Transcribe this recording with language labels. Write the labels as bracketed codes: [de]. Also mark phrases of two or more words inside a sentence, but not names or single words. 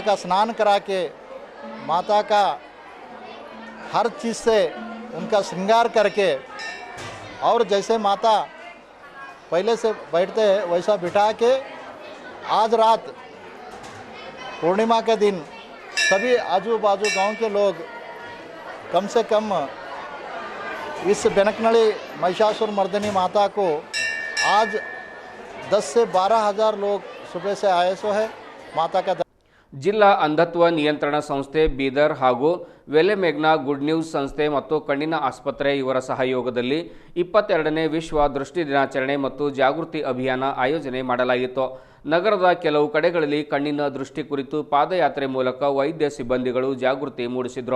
[hi] का स्नान करा के माता का हर चीज़ से उनका श्रृंगार करके और जैसे माता पहले से बैठते हैं वैसा बिठा के आज रात पूर्णिमा के दिन सभी आजू बाजू गांव के लोग कम से कम इस बेनकनड़ी महिषासुर मर्दिनी माता को आज 10 से 12 हज़ार लोग सुबह से आए सो है माता का। [kn] ಜಿಲ್ಲಾ ಅಂಧತ್ವ ನಿಯಂತ್ರಣ ಸಂಸ್ಥೆ ಬೀದರ್ ಹಾಗೂ ವೆಲೆಮೆಗ್ನಾ ಗುಡ್ ನ್ಯೂಸ್ ಸಂಸ್ಥೆ ಮತ್ತು ಕಣ್ಣಿನ ಆಸ್ಪತ್ರೆ ಇವರ ಸಹಯೋಗದಲ್ಲಿ 22ನೇ ವಿಶ್ವ ದೃಷ್ಟಿ ದಿನಾಚರಣೆ ಮತ್ತು ಜಾಗೃತಿ ಅಭಿಯಾನ ಆಯೋಜನೆ ಮಾಡಲಾಗಿತ್ತು. ನಗರದ ಕೆಲವು ಕಡೆಗಳಲ್ಲಿ ಕಣ್ಣಿನ ದೃಷ್ಟಿ ಕುರಿತು ಪಾದಯಾತ್ರೆ ಮೂಲಕ ವೈದ್ಯ ಸಿಬ್ಬಂದಿಗಳು ಜಾಗೃತಿ ಮೂಡಿಸಿದರು.